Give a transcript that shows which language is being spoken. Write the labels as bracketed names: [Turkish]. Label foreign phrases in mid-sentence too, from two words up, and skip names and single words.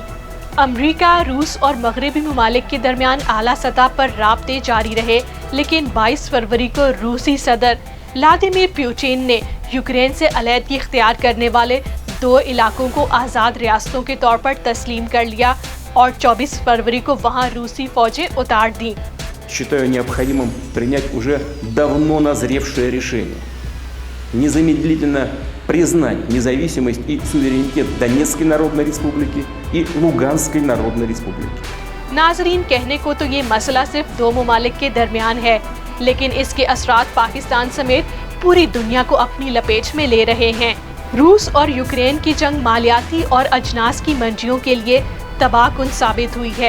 [Urdu] امریکہ، روس اور مغربی ممالک کے درمیان اعلیٰ سطح پر رابطے جاری رہے، لیکن 22 فروری کو روسی صدر ولادیمیر پوٹن نے یوکرین سے علیحدگی اختیار کرنے والے 2 علاقوں کو آزاد ریاستوں کے طور پر تسلیم کر لیا اور 24 فروری کو وہاں روسی فوجیں اتار دیں۔ [Russian] Считаю необходимым принять уже давно назревшее решение. Незамедлительно признать независимость и суверенитет Донецкой Народной Республики и Луганской Народной Республики. [Urdu] ناظرین، کہنے کو تو یہ مسئلہ صرف 2 ممالک کے درمیان ہے، لیکن اس کے اثرات پاکستان سمیت پوری دنیا کو اپنی لپیٹ میں لے رہے ہیں۔ روس اور یوکرین کی جنگ مالیاتی اور اجناس کی منڈیوں کے لیے تباہ کن ثابت ہوئی ہے۔